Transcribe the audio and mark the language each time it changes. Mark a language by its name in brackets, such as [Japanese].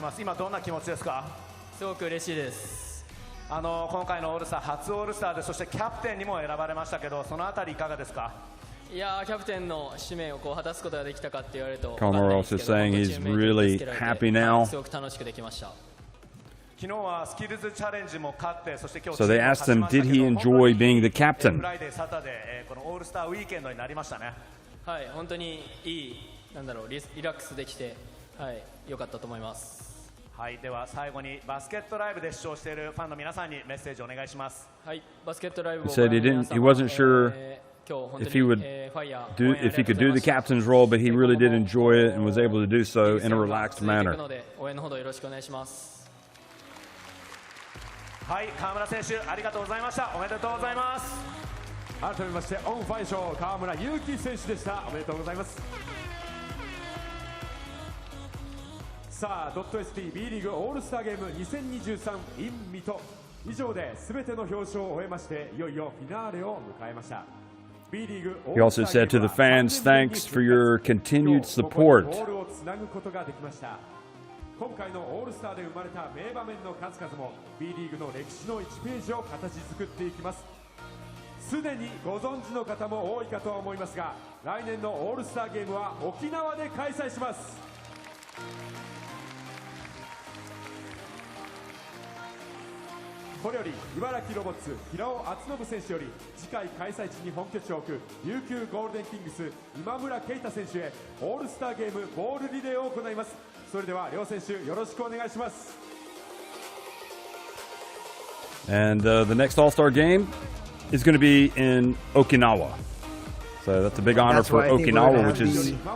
[Japanese] 今どんな気持ちですか？すごく嬉しいです。今回のオールスター初オールスターでそしてキャプテンにも選ばれましたけど、そのあたりいかがですか？いやー、キャプテンの使命を果たすことができたかって言われると [English] Kawamura also saying he's really happy now. [Japanese] すごく楽しくできました。昨日はスキルズチャレンジも勝って、そして今日 [English] So they asked him, did he enjoy being the captain? [Japanese] フライデーサタデーこのオールスターウィーケンドになりましたね。はい、本当にいいリラックスできて、はい、良かったと思います。はい、では最後にバスケットライブで視聴しているファンの皆さんにメッセージお願いします。はい、バスケットライブを [English] He said he wasn't sure if he could do the captain's role, but he really did enjoy it and was able to do so in a relaxed manner. [Japanese] 応援のほどよろしくお願いします。はい、河村選手ありがとうございました。おめでとうございます。改めましてオンファイア賞河村勇輝選手でした。おめでとうございます。さあ.ST B リーグオールスターゲーム2023 in 水戸以上で全ての表彰を終えまして、いよいよフィナーレを迎えました。 B リーグ [English] He also said to the fans, thanks for your continued support. [Japanese] ボールをつなぐことができました。今回のオールスターで生まれた名場面の数々も B リーグの歴史の1ページを形作っていきます。すでにご存知の方も多いかとは思いますが、来年のオールスターゲームは沖縄で開催します。これより茨城ロボッツ平尾敦信選手より次回開催地に本拠地を置く琉球ゴールデンキングス今村圭太選手へオールスターゲームボールリレーを行います。それでは両選手よろしくお願いします。 [English] And the next All-Star game is going to be in Okinawa. So that's a big honor for Okinawa, which is